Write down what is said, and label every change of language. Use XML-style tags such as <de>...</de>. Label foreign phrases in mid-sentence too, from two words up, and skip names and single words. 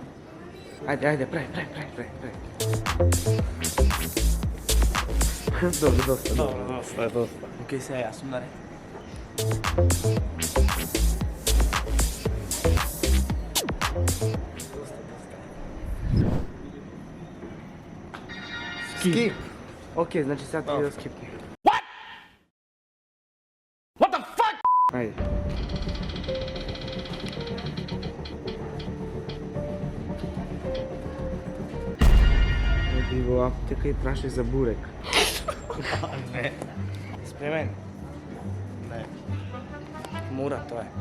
<mk>Ајде, прави. Добро, доста. Окей, сега јас сум наред. Скип. Окей, значи сега треба да скипне.</mk> <en>What the fuck?</en> <mk>Ајде. Оди во аптека и прашај за бурек. Не. Спремен? Не. Мора, тоа е.</mk>